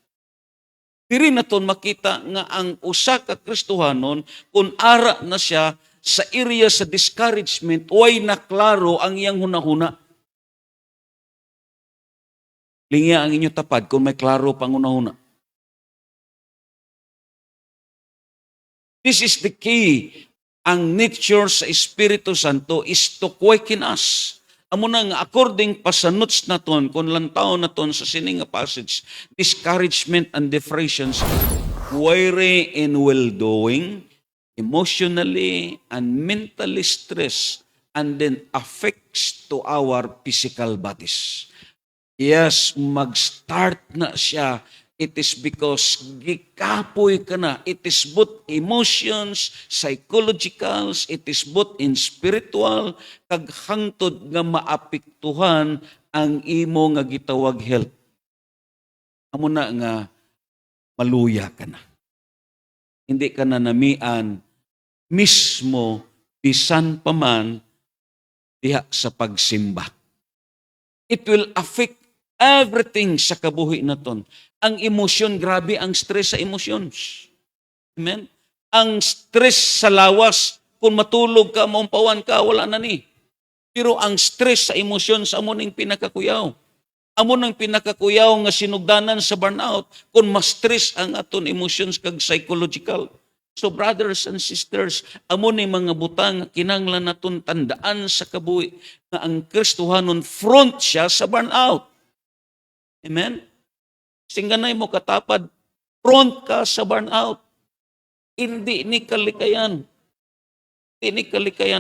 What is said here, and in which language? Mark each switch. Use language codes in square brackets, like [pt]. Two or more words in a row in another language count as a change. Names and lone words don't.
[hil] Diri naton makita nga ang usa ka Kristohanon, kung ara na siya sa area sa discouragement, way naklaro ang iyang hunahuna. Lingya ang inyo tapad kung may klaro pang hunahuna. [en] This is the key. [hil] Ang nature sa Espiritu Santo [en] is to quicken us. [hil] Amo na nga, [en] according [hil] pa sa notes naton, kung lantaw naton sa sining nga [en] passage, discouragement and depressions, weary in well-doing, emotionally and mentally stressed, and then affects to our physical bodies. Yes, [hil] mag-start na siya. [en] It is because [hil] gikapoy ka na. [en] It is both emotions, psychologicals, it is both in spiritual, [hil] kag hangtod nga maapektuhan ang imo nga gitawag health. Amo na nga maluya ka na. Hindi ka na namian mismo bisan pa man diha sa pagsimba. [en] It will affect everything [hil] sa kabuhi naton. Ang emosyon, grabe ang stress sa emotions. [en] Amen? [hil] Ang stress sa lawas, kung matulog ka, maumpawan ka, wala na ni. Pero ang stress sa emosyon sa amo ning pinakakuyaw. Amo nang pinakakuyaw nga sinugdanan sa burnout kung mas stress ang aton emotions kag psychological. [en] So brothers and sisters, [hil] amo ni mga butang nga kinahanglan naton tandaan sa kabuhi nga ang Kristohanon front siya sa burnout. [en] Amen? [hil] Singganay mo katapad, front ka sa burnout. Hindi ni kalikayan. Hindi ni kalikayan.